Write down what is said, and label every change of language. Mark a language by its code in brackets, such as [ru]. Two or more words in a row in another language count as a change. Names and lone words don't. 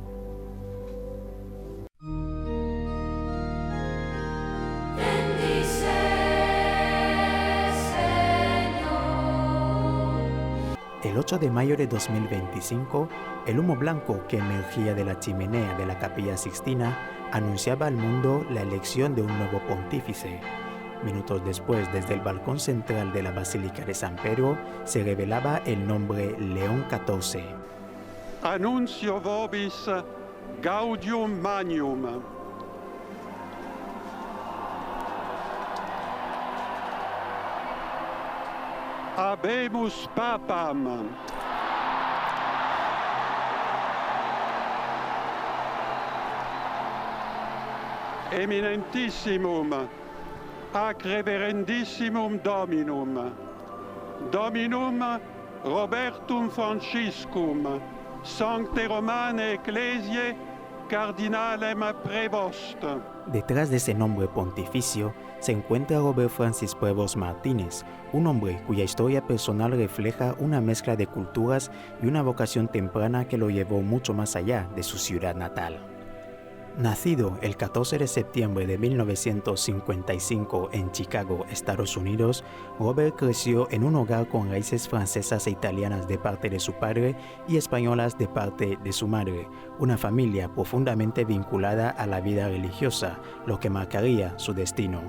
[es] El 8 de mayo de 2025, el humo blanco que emergía de la chimenea de la Capilla Sixtina anunciaba al mundo la elección de un nuevo pontífice. Minutos después, desde el balcón central de la Basílica de San Pedro, se revelaba el nombre León XIV. [la] Annuncio vobis gaudium magnum. Habemus papam. Eminentissimum ac reverendissimum Dominum, Dominum Robertum Franciscum, Sancte Romane Ecclesiae Cardinalem Prevost. [es] Detrás de ese nombre pontificio se encuentra Robert Francis Prevost Martínez, un hombre cuya historia personal refleja una mezcla de culturas y una vocación temprana que lo llevó mucho más allá de su ciudad natal. Nacido el 14 de septiembre de 1955 en Chicago, Estados Unidos, Robert creció en un hogar con raíces francesas e italianas de parte de su padre y españolas de parte de su madre, una familia profundamente vinculada a la vida religiosa, lo que marcaría su destino.